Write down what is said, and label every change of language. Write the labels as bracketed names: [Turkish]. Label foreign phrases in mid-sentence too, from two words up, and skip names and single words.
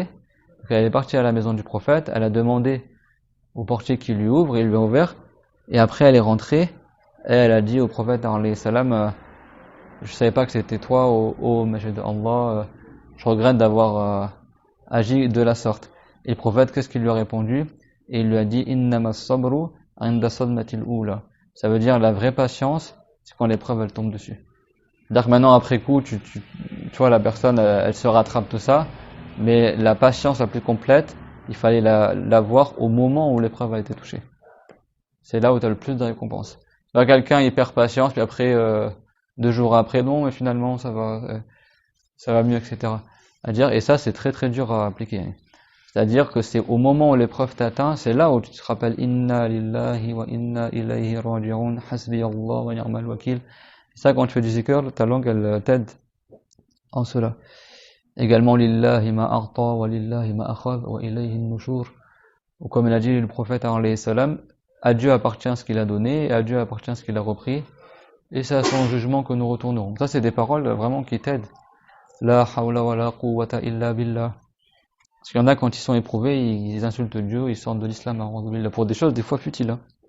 [French] Donc, elle est partie à la maison du prophète. Elle a demandé au portier qu'il lui ouvre et il lui a ouvert. Et après, elle est rentrée. Et elle a dit au prophète, [Arabic] عليه السلام, [French] je savais pas que c'était toi, ô messager d'Allah. Je regrette d'avoir agi de la sorte. Et le prophète, qu'est-ce qu'il lui a répondu? Et il lui a dit [Arabic] إنما الصبر عند الصدمة الأولى. [French] Ça veut dire la vraie patience, c'est quand l'épreuve elle tombe dessus. C'est-à-dire que maintenant après coup, tu vois la personne, elle se rattrape tout ça, mais la patience la plus complète, il fallait la voir au moment où l'épreuve a été touchée. C'est là où tu as le plus de récompense. Là, quelqu'un il perd patience, puis après 2 jours après, non, mais finalement ça va mieux, etc. À dire, et ça c'est très très dur à appliquer. C'est-à-dire que c'est au moment où l'épreuve t'atteint, c'est là où tu te rappelles [Arabic] إنا لله وإنا إليه راجعون حسبي الله ونعم الوكيل. [French] C'est ça, quand tu fais du zikr, ta langue elle t'aide en cela. [Arabic] Également لله ما أعطى ولله ما أخذ وإليه النشور. [French] Ou comme il a dit le prophète [Arabic] عليه السلام, [French] à Dieu appartient ce qu'il a donné et à Dieu appartient ce qu'il a repris, et c'est à son jugement que nous retournerons. Ça c'est des paroles vraiment qui t'aident. [Arabic] لا حول ولا قوة إلا بالله. [French] Parce qu'il y en a, quand ils sont éprouvés, ils insultent Dieu, ils sortent de l'islam pour des choses des fois futiles.